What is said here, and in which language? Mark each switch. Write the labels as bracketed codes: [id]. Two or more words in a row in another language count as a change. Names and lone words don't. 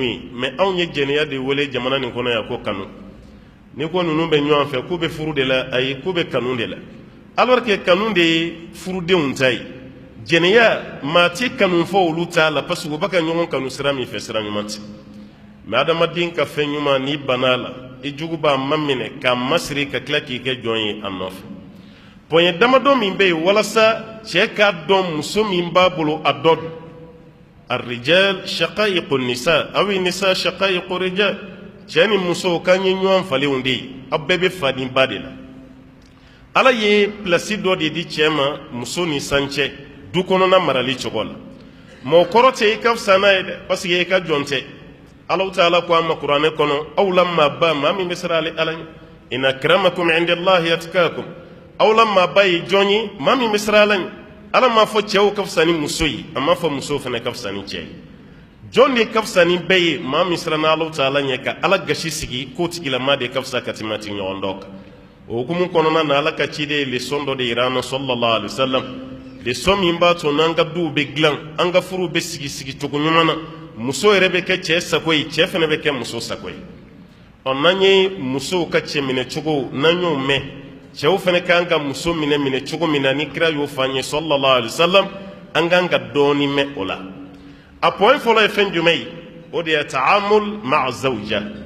[bm] ye mɛ anw ye jɛnɛya de wele jamana nin kɔnɔ yan ko kanu ni ko ninnu bɛ ɲɔgɔn fɛ k'u bɛ furu de la ayi k'u bɛ kanu de la [fr] alors que [bm] kanu de ye furudenw ta ye jɛnɛya maa ti kanu fɔ olu t'a la [fr] parce que [bm] u bɛ ka ɲɔgɔn kanu sira min fɛ sira ɲuman tɛ mɛ adamaden ka fɛn ɲuman n'i banna a la i jugu b'a ma minɛ k'a masiri ka tila k'i kɛ jɔn ye a nɔfɛ pɔnyɛ damadɔ min bɛ yen walasa cɛ k'a dɔn muso min b'a bolo a dɔ don [ar] الرجال شقائق النساء أو النساء شقائق الرجال [bm] cɛ ni muso k'an ye ɲɔgɔn falenw de ye aw bɛɛ bɛ faden ba de la ala ye pilasi dɔ de di cɛ ma muso ni san cɛ du kɔnɔna marali cogo la mɛ o kɔrɔ tɛ i ka fisa n'a ye dɛ [fr] parce que [bm] i ka jɔn tɛ [ar] الله تعالى [bm] ko an ma kuranɛ kɔnɔ aw la maa ba maa min bɛ siran ale ala ɲɛ [ar] إن أكرمكم عند الله أتقاكم [bm] aw la maa ba ye jɔn ye maa min bɛ siran ala ɲɛ ala m'a fɔ cɛw ka fisa ni muso ye a m'a fɔ musow fana ka fisa ni cɛ ye jɔn de ka fisa ni bɛɛ ye maa min siranna [ar] الله تعالى [bm] ɲɛ ka ala gasi sigi k'o tigilamaa de ka fisa ka tɛmɛ a tigiɲɔgɔn dɔ kan o hukumu kɔnɔna na ala ka ciden ye leçon dɔ de yira an na [ar] صلى الله عليه وسلم [bm] leçon min b'a to n'an ka duw bɛ dilan an ka furuw bɛ sigi cogo ɲuman na muso yɛrɛ bɛ kɛ cɛ sago ye cɛ fana bɛ kɛ muso sago ye n'an ye musow ka cɛ minɛ cogo n'an y'o mɛn cɛw fana kan ka muso minɛ cogo min na ni kira y'o fɔ an ye [ar] صلى الله عليه وسلم [bm] an kan ka dɔɔni mɛn o la a point fɔlɔ ye fɛn jumɛn ye o de ye [ar] التعامل مع الزوجة